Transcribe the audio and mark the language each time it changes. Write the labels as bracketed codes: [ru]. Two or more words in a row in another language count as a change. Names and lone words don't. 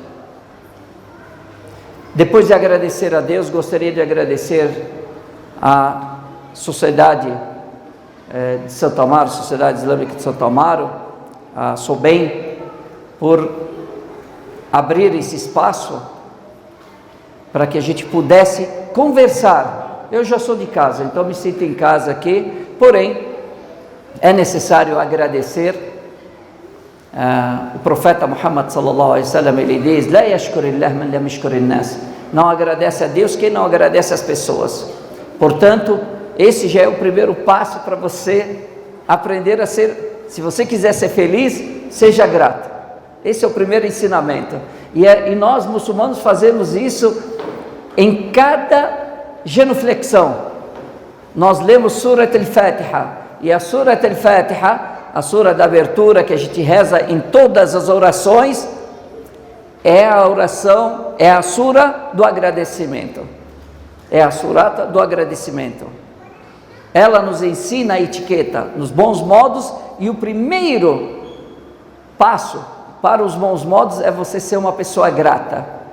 [pt] Depois de agradecer a Deus, gostaria de agradecer à Sociedade de Santo Amaro, Sociedade Islâmica de Santo Amaro, a SOBEM, por abrir esse espaço para que a gente pudesse conversar. Eu já sou de casa, então me sinto em casa aqui, porém é necessário agradecer. O profeta Muhammad [ar] صلى الله عليه وسلم, [pt] ele diz: [ar] "لا يشكر الله من لا يشكر الناس", [pt] não agradece a Deus quem não agradece as pessoas. Portanto, esse já é o primeiro passo para você aprender a ser, se você quiser ser feliz, seja grato. Esse é o primeiro ensinamento, e nós muçulmanos fazemos isso em cada genuflexão. Nós lemos Surat al-Fatiha, e a Surat al-Fatiha, a sura da abertura que a gente reza em todas as orações, é a oração, é a sura do agradecimento, é a surata do agradecimento. Ela nos ensina a etiqueta nos bons modos, e o primeiro passo para os bons modos é você ser uma pessoa grata.